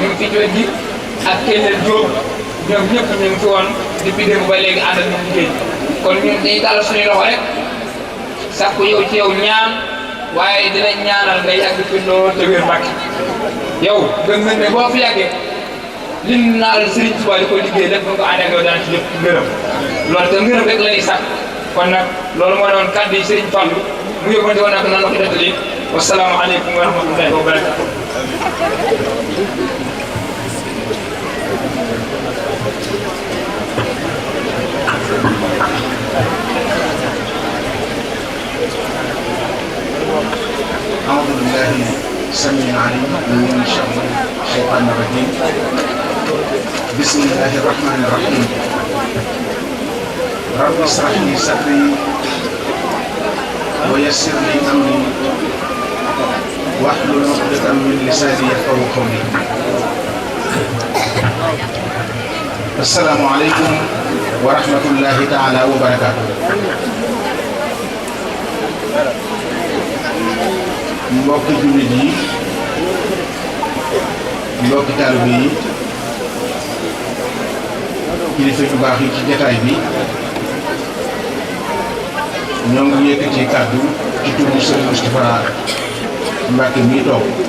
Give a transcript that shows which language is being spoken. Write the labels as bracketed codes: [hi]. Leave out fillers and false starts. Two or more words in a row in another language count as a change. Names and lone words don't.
[wo] ngi fi ci wet gi ak Kellel Diop ñoom ñëpp ñu ngi fi woon depuis démb ba léegi ànd ak ñoom liggéey kon ñun dañuy tàllal suñuy loxo rek sàkku yow ci yow ñaan waaye dinañ ñaanal ngay yàgg fi lool te wér Mbàkke yow gëm nañ ne boo fi yàggee liñ naal Serigne Touba di ko liggéey lépp nga ko ànd ak yow daan ci lépp ngërëm loolu te ngërëm rek la ñuy sàkk kon nag loolu moo doon kàddu yi Serigne Fallou mu yóbbante woon nag nan la ko deftali [ar] والسلام عليكم ورحمة الله وبركاته أعوذ بالله السميع العليم من شر الشيطان الرجيم بسم الله الرحمن الرحيم رب اشرح لي صدري ويسر لي أمري واحلل عقدة من لساني يفقهوا قولي السلام عليكم ورحمة الله تعالى وبركاته [wo] mbokki jullit yi mbokki taalibe yi kilifa yu baax yi ci jataay bi ñoo ngi yëkkati kàddu ci turu Serigne Moustapha Mbacké mi toog